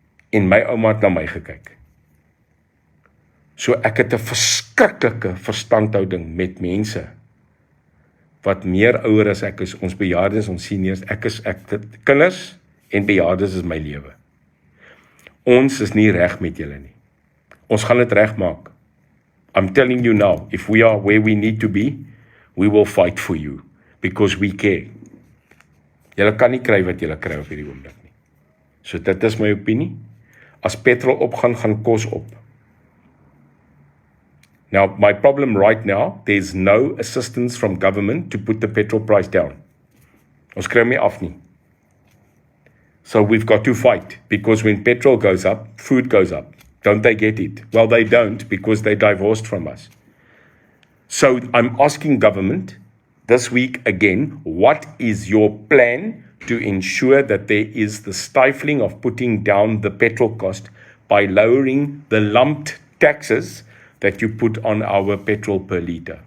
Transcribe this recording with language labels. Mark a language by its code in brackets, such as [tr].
[af] En my ouma het na my gekyk. So ek het 'n verskriklike verstandhouding met mense wat meer ouer as ek is, ons bejaardes, ons seniors, kinders en bejaardes is my lewe. Ons is nie reg met julle nie. Ons gaan dit regmaak. [en] I'm telling you now, if we are where we need to be, we will fight for you, because we care. [af] Julle kan nie kry wat julle kry op hierdie oomblik nie. So dit is my opinie. As petrol opgaan, gaan kos op. [en] Now, my problem right now, there's no assistance from government to put the petrol price down. [af] Ons kry my af nie. [en] So we've got to fight, because when petrol goes up, food goes up. Don't they get it? Well, they don't, because they divorced from us. So I'm asking government this week again, what is your plan to ensure that there is the stifling of putting down the petrol cost by lowering the lumped taxes that you put on our petrol per litre?